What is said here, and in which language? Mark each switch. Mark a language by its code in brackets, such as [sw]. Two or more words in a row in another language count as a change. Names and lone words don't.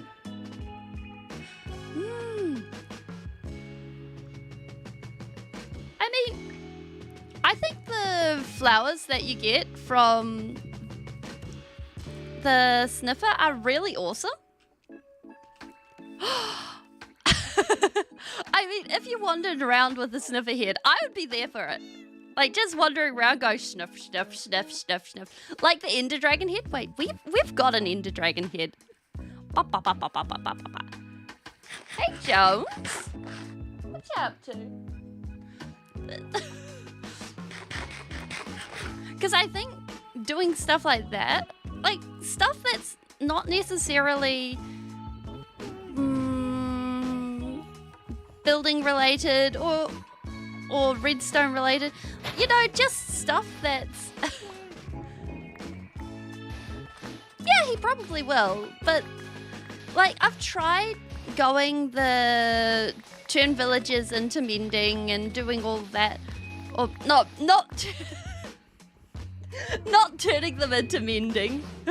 [en] I mean, I think the flowers that you get from the sniffer are really awesome. I mean, if you wandered around with the sniffer head, I would be there for it. Like, just wandering around, go sniff, sniff, sniff, sniff, sniff. Like the Ender Dragon head. Wait, we've got an Ender Dragon head. Ba, ba, ba, ba, ba, ba, ba, ba. Hey, Jones. What you up to? Because I think doing stuff like that, like stuff that's not necessarily building related or redstone related, you know, just stuff that's yeah, he probably will, but like I've tried going the turn villages into mending and doing all that, or not not turning them into mending.